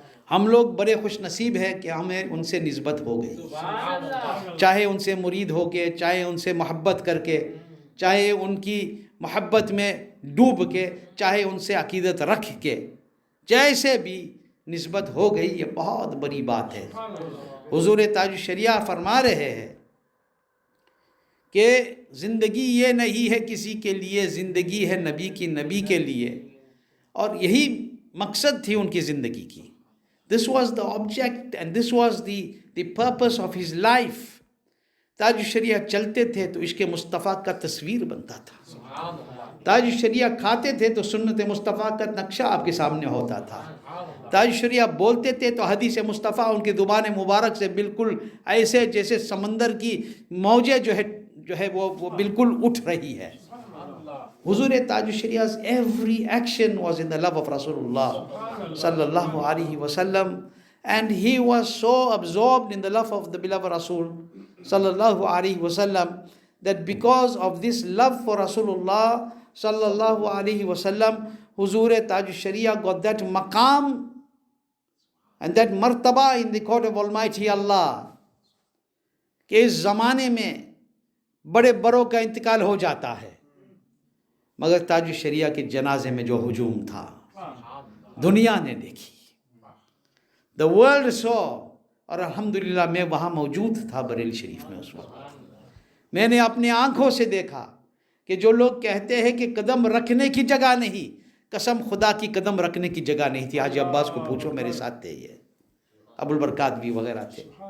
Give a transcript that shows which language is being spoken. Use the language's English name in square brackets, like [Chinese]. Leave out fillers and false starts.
[Urdu] ہم لوگ بڑے خوش نصیب ہیں کہ ہمیں ان سے نسبت ہو گئی, چاہے ان سے مرید ہو کے, چاہے ان سے محبت کر کے, چاہے ان کی محبت میں ڈوب کے, چاہے ان سے عقیدت رکھ کے, جیسے بھی نسبت ہو گئی یہ بہت بڑی بات ہے. حضور تاج الشریعہ فرما رہے ہیں کہ زندگی یہ نہیں ہے کسی کے لیے, زندگی ہے نبی کی, نبی کے لیے. اور یہی مقصد تھی ان کی زندگی کی. [English] This was the object and this was the purpose of his life. [Urdu] تاج الشریعہ چلتے تھے تو عشق مصطفیٰ کا تصویر بنتا تھا. تاج الشریعہ کھاتے تھے تو سنت مصطفیٰ کا نقشہ آپ کے سامنے ہوتا تھا. تاج الشریعہ بولتے تھے تو حدیث مصطفیٰ ان کی زبان مبارک سے بالکل ایسے جیسے سمندر کی موجیں جو ہے وہ بالکل اٹھ رہی ہے. [English] حضور تاج الشریعہ's every action was in the love of Rasulullah sallallahu alaihi wasallam, and he was so absorbed in the love of the beloved Rasul sallallahu alaihi wasallam that because of this love for Rasulullah sallallahu alaihi wasallam, Huzur Taj al-Sharia got that maqam and that martaba in the court of Almighty Allah [Urdu] کہ اس زمانے میں بڑے بڑوں کا انتقال ہو جاتا ہے, مگر تاج الشریعہ کے جنازے میں جو ہجوم تھا دنیا نے دیکھی, [English] the world saw. [Urdu] اور الحمدللہ میں وہاں موجود تھا بریلی شریف میں اس وقت. میں نے اپنے آنکھوں سے دیکھا کہ جو لوگ کہتے ہیں کہ قدم رکھنے کی جگہ نہیں, قسم خدا کی قدم رکھنے کی جگہ نہیں تھی. حاجی عباس کو پوچھو, میرے ساتھ تھے, یہ ابو البرکات بھی وغیرہ تھے.